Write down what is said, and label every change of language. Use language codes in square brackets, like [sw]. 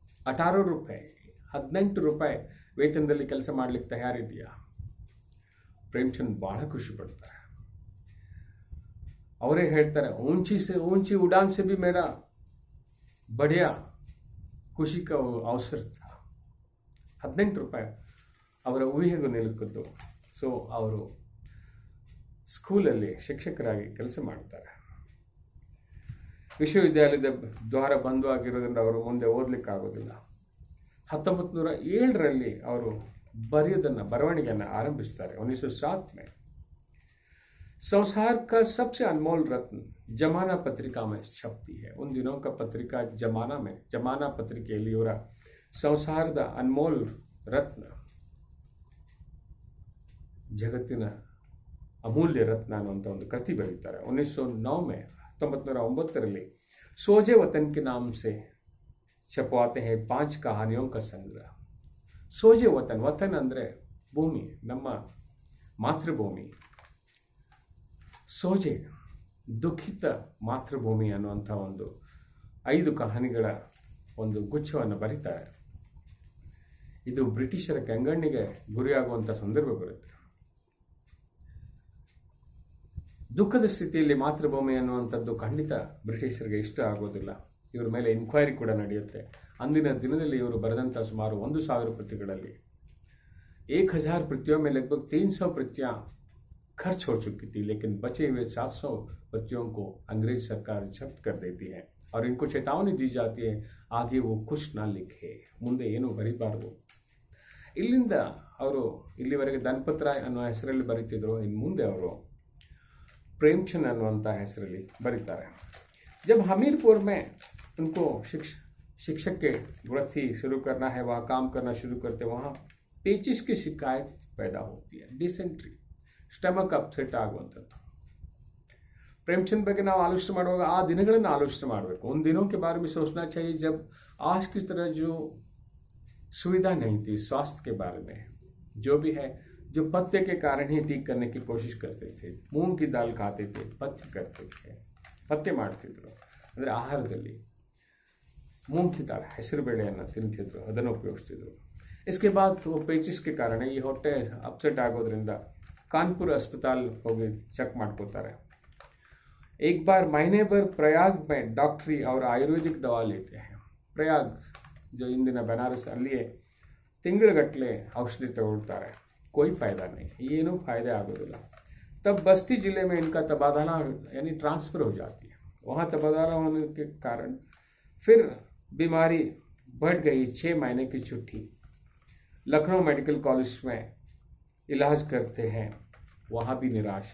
[kn] 18 ರೂಪಾಯಿ 18 ರೂಪಾಯಿ ವೇತನದಲ್ಲಿ ಕೆಲಸ ಮಾಡಲಿಕ್ಕೆ ತಯಾರಿದೆಯಾ? ಪ್ರೇಮ್ಚಂದ್ ಬಹಳ ಖುಷಿ ಪಡ್ತಾರೆ. ಅವರೇ ಹೇಳ್ತಾರೆ, [hi] ऊंची उड़ान से भी मेरा बढ़िया ಖುಷಿ का अवसर था. [kn] 18 ರೂಪಾಯಿ ಅವರ ಊಹೆಗೂ ನಿಲುಕದ್ದು. ಸೊ ಅವರು ಸ್ಕೂಲಲ್ಲಿ ಶಿಕ್ಷಕರಾಗಿ ಕೆಲಸ ಮಾಡ್ತಾರೆ. ವಿಶ್ವವಿದ್ಯಾಲಯದ ದ್ವಾರ ಬಂದು ಆಗಿರೋದ್ರಿಂದ ಅವರು ಮುಂದೆ ಓದಲಿಕ್ಕಾಗೋದಿಲ್ಲ. 1907ರಲ್ಲಿ ಅವರು ಬರವಣಿಗೆಯನ್ನು ಆರಂಭಿಸ್ತಾರೆ. [hi] 1907 में संसार का सबसे अनमोल रत्न जमाना पत्रिका में छपती है. उन दिनों का पत्रिका जमाना [kn] पत्रिಕೆಯಲ್ಲಿ ಇವರ ಸಂಸಾರದ ಅನ್ಮೋಲ್ ರತ್ನ, ಜಗತ್ತಿನ ಅಮೂಲ್ಯ ರತ್ನ ಅನ್ನುವಂಥ ಒಂದು ಕೃತಿ ಬರೀತಾರೆ. [hi] 1909ರಲ್ಲಿ सोजे वतन के नाम से छपवाते हैं 5 कहानियों का संग्रह. [kn] सोजे वतन ಅಂದರೆ ಭೂಮಿ, ನಮ್ಮ ಮಾತೃಭೂಮಿ. ಸೋಜೆ ದುಃಖಿತ ಮಾತೃಭೂಮಿ ಅನ್ನುವಂಥ ಒಂದು 5 ಕಹಾನಿಗಳ ಒಂದು ಗುಚ್ಛವನ್ನು ಬರೀತಾರೆ. ಇದು ಬ್ರಿಟಿಷರ ಕೆಂಗಣ್ಣಿಗೆ ಗುರಿಯಾಗುವಂಥ ಸಂದರ್ಭ ಬರುತ್ತೆ. ದುಃಖದ ಸ್ಥಿತಿಯಲ್ಲಿ ಮಾತೃಭೂಮಿ ಅನ್ನುವಂಥದ್ದು ಖಂಡಿತ ಬ್ರಿಟಿಷರಿಗೆ ಇಷ್ಟ ಆಗೋದಿಲ್ಲ. ಇವರ ಮೇಲೆ ಇನ್ಕ್ವೈರಿ ಕೂಡ ನಡೆಯುತ್ತೆ. ಅಂದಿನ ದಿನದಲ್ಲಿ ಇವರು ಬರೆದಂಥ ಸುಮಾರು 1,000 ಪ್ರತಿಗಳಲ್ಲಿ [hi] 1,000 प्रतियों में लगभग 300 प्रतियां खर्च हो चुकी थी, लेकिन बचे हुए 700 प्रतियों को अंग्रेज सरकार जब्त कर देती है और इनको चेतावनी दी जाती है, आगे वो कुछ ना लिखे, [kn] ಮುಂದೆ ಏನು ಬರೀಬಾರದು. ಇಲ್ಲಿಂದ ಅವರು ಇಲ್ಲಿವರೆಗೆ ಧನ್ಪತ್ ರಾಯ್ ಅನ್ನೋ ಹೆಸರಲ್ಲಿ ಬರೀತಿದ್ರು. ಇನ್ನು ಮುಂದೆ ಅವರು प्रेमचंद ಅನ್ನುವಂಥ ಹೆಸರಲ್ಲಿ ಬರೀತಾರೆ. [hi] जब हमीरपुर में उनको शिक्षक के वृत्ति शुरू करना है, वहाँ काम करना शुरू करते, वहाँ पेचिश की शिकायत पैदा होती है. [kn] डिसेंट्री, ಸ್ಟಮಕ್ ಅಪ್ಸೆಟ್ ಆಗುವಂಥದ್ದು. प्रेमचंद ಬಗ್ಗೆ ನಾವು ಆಲೋಚನೆ ಮಾಡುವಾಗ ಆ ದಿನಗಳನ್ನು ಆಲೋಚನೆ ಮಾಡಬೇಕು. [hi] उन दिनों के बारे में सोचना चाहिए जब आज की तरह जो सुविधा नहीं थी स्वास्थ्य के बारे में, जो भी है, जो पथ्य के कारण ही ठीक करने की कोशिश करते थे. मूंग की दाल खाते थे, पथ्य करते थे, [kn] ಪಥ್ಯ ಮಾಡ್ತಿದ್ರು. ಅಂದರೆ ಆಹಾರದಲ್ಲಿ ಮೂಂಗ್ ಕಿ ದಾಲ್, ಹೆಸರು ಬೇಳೆಯನ್ನು ತಿಂತಿದ್ರು, ಅದನ್ನು ಉಪಯೋಗಿಸ್ತಿದ್ರು. [hi] इसके बाद वो पेचिस के कारण [kn] ಈ ಹೊಟ್ಟೆ ಅಪ್ಸೆಟ್ ಆಗೋದ್ರಿಂದ [hi] कानपुर अस्पताल [kn] ಹೋಗಿ ಚೆಕ್ ಮಾಡ್ಕೋತಾರೆ. [hi] एक बार महीने भर प्रयाग में डॉक्टरी और आयुर्वेदिक दवा लेते हैं. [kn] प्रयाग जो इंदिನ बनारस ಅಲ್ಲಿಯೇ ತಿಂಗಳುಗಟ್ಟಲೆ ಔಷಧಿ ತಗೊಳ್ತಾರೆ. [hi] कोई फायदा नहीं, [kn] ಏನೂ फायदा आಗೋದಿಲ್ಲ. [hi] तब बस्ती जिले में इनका तबादला यानी ट्रांसफर हो जाती है. वहाँ तबादला होने के कारण फिर बीमारी बढ़ गई. 6 महीने की छुट्टी. लखनऊ मेडिकल कॉलेज में इलाज करते हैं, वहाँ भी निराश.